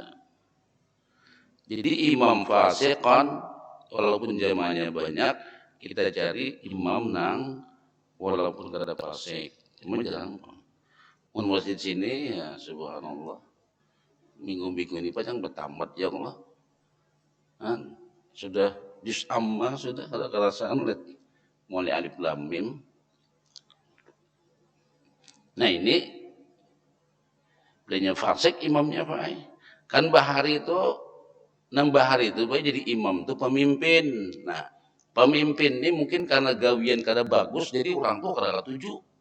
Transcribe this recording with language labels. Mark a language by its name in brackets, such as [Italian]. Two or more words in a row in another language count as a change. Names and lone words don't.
[Banjar] Jadi imam fasikan walaupun jamaahnya banyak, kita cari imam nang walaupun kada fasik. Cuma jarang. Mun masjid sini [Arabic] يا سبحان الله. [Banjar] Minggu-minggu ini panjang bertamat [Arabic] يا الله. [Banjar] Sudah [Arabic] جزء عم [Banjar] sudah ada kerasaan lihat mulai [Arabic] الم. [Banjar] Nah ini belinya fasik imamnya Pak. Kan bahari itu bahari itu Pak jadi imam itu pemimpin. Nah pemimpin ini mungkin karena gawian kada bagus jadi orang tuh kada tuju.